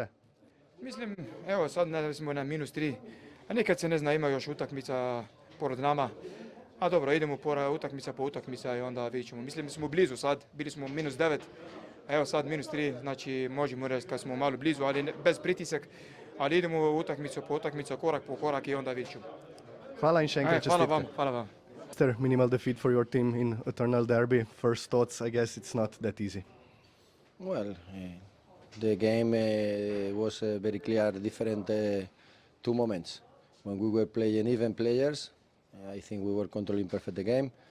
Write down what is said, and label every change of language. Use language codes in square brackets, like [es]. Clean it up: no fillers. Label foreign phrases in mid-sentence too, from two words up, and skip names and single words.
[hr] Mislim, evo sad smo na -3, a nikad se ne zna, ima još utakmica pored nama. A dobro, idemo utakmica po utakmica i onda vidjet ćemo. Mislim, smo blizu sad, bili smo -9, a evo sad -3, znači možemo reći kad smo malo blizu, ali bez pritisak. Ali idemo utakmicu po utakmicu, korak po korak i onda vidjet ćemo. [sl] Hvala in še enkrat čestitke. Hvala vam. [en] After minimal defeat for your team in Eternal Derby, first thoughts, I guess it's not that easy. Well, the game was very clear, different two moments. When we were playing even players, I think we were controlling perfect the game.